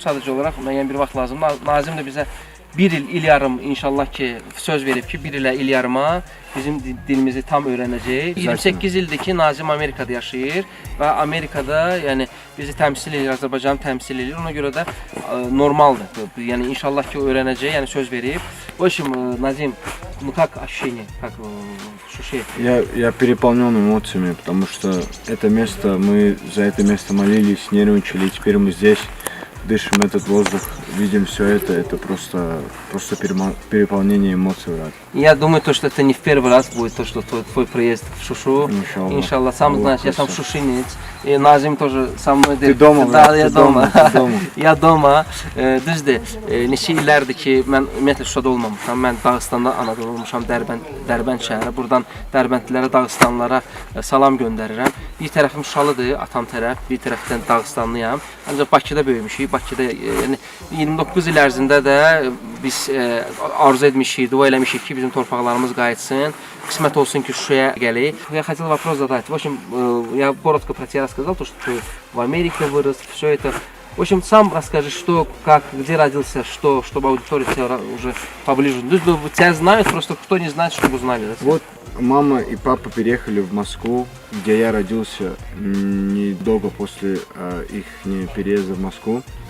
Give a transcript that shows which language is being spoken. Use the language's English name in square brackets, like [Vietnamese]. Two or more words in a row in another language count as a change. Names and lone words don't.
[Azerbaijani] Sadəcə olaraq müəyyən bir vaxt lazımdır. Nazim də bizə bir il yarım inşallah ki söz verib ki, bir ilə il yarıma bizim dilimizi tam öyrənəcək. 28 ildir ki Nazim Amerikada yaşayır və Amerikada yəni bizi təmsil edir, Azərbaycanı təmsil edir. Ona görə də normaldır. Yəni inşallah ki öyrənəcək, yəni söz verib. [Russian] В общем, Назим, ну как ощущение, как ощущение? Я переполнен эмоциями, потому что это место, мы за это место молились, нервничали, и теперь мы здесь. Дышим этот воздух, видим все это просто переполнение эмоций, брат. Я думаю, то, что это не в первый раз будет, то, что твой приезд в Шушу. [Arabic] إن شاء الله. [Russian] Сам знаешь, я сам шушинец. И Назим тоже со мной. Ты дома, да, брат, я дома. дома. Я дома. [Azerbaijani] Düzdür. Neçə illərdir ki, mən ümumiyyətlə Şuşada olmamışam. Mən Dağıstanda anadan olmuşam, Dərbənd şəhəri. Buradan Dərbəndlilərə, Dağıstanlılara salam göndərirəm. Bir tərəfim Şuşalıdır, atam tərəf, bir tərəfdən Dağıstanlıyam. Ancaq Bakıda böyümüşük. Bakıda yəni 29 il ərzində də biz arzu etmişik, dua eləmişik ki, bizim torpaqlarımız qayıtsın. Qismət olsun ki, Şuşaya gəlir. [Russian] Я хотел вопрос задать. В общем, я коротко про тебя рассказал, то, что ты в Америке вырос, все это. В общем, сам расскажи, что, как, где родился, что, чтобы аудитория тебя уже поближе. Тебя знают, просто кто не знает, чтобы узнали. Да? Вот мама и папа переехали в Москву, где я родился недолго после их переезда в Москву.